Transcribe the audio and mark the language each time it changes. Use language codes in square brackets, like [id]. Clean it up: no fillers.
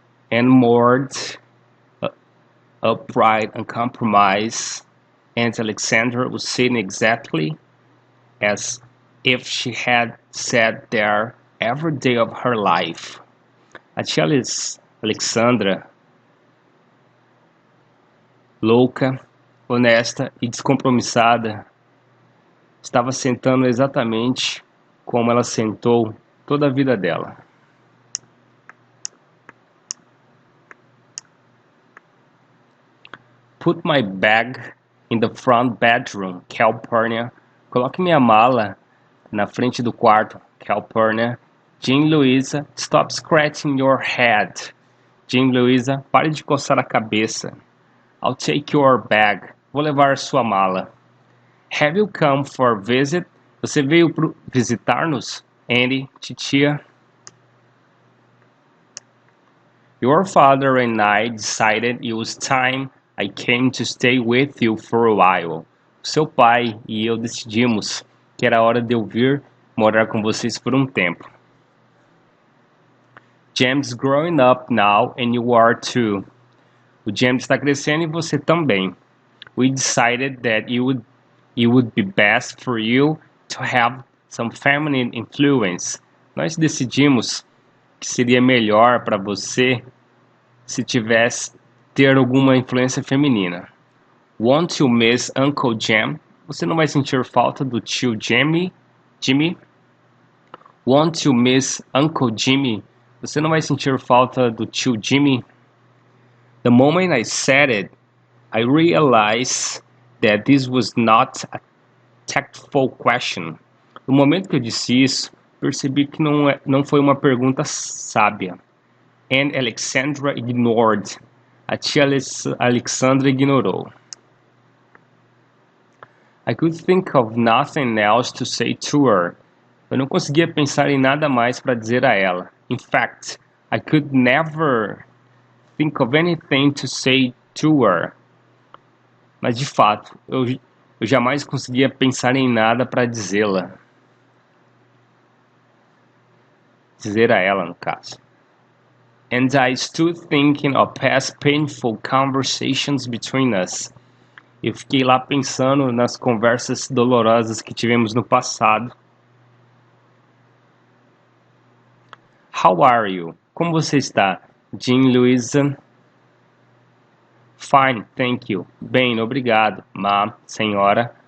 [en] And moored, upright and compromised, and Alexandra was sitting exactly as if she had sat there every day of her life. [pt] A tia Alexandra, louca, honesta e descompromissada, estava sentando exatamente como ela sentou toda a vida dela. [en] Put my bag in the front bedroom, Calpurnia. [pt] Coloque minha mala na frente do quarto, Calpurnia. [en] Jean Louisa, stop scratching your head. [pt] Jean Louisa, pare de coçar a cabeça. [en] I'll take your bag. [pt] Vou levar sua mala. [en] Have you come for a visit? [pt] Você veio visitar-nos? Andy, titia. [en] Your father and I decided it was time I came to stay with you for a while. [pt] Seu pai e eu decidimos que era hora de eu vir morar com vocês por um tempo. [en] James growing up now and you are too. [pt] O James está crescendo e você também. [en] We decided that it would be best for you to have some feminine influence. [pt] Nós decidimos que seria melhor para você se tivesse ter alguma influência feminina. [en] Won't you miss Uncle Jim? [pt] Você não vai sentir falta do tio Jimmy? [en] Won't you miss Uncle Jimmy? [pt] Você não vai sentir falta do tio Jimmy? [en] The moment I said it, I realized that this was not a tactful question. [pt] No momento que eu disse isso, percebi que não foi uma pergunta sábia. [en] And Alexandra ignored. [pt] A tia Alexandra ignorou. [en] I could think of nothing else to say to her. [pt] Eu não conseguia pensar em nada mais para dizer a ela. [en] In fact, I could never think of anything to say to her. [pt] Mas de fato, eu jamais conseguia pensar em nada para dizê-la. Dizer a ela, no caso. [en] And I stood thinking of past painful conversations between us. [pt] Eu fiquei lá pensando nas conversas dolorosas que tivemos no passado. [en] How are you? [pt] Como você está? [en] Jean Louisa. Fine, thank you. [pt] Bem, obrigado, ma, senhora.